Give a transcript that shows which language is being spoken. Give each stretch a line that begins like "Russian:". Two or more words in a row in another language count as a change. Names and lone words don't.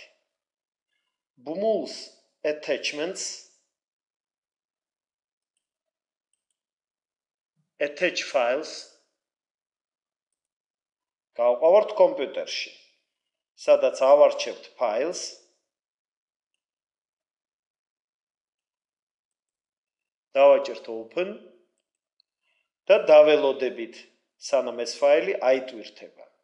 Georgian: ბმულს
English: attachments attach files
Georgian: გავყავართ კომპიუტერში, სადაც ავარჩევთ ფაილს დავაჭერთ open და დაველოდებით, სანამ ეს ფაილი აიტვირთება.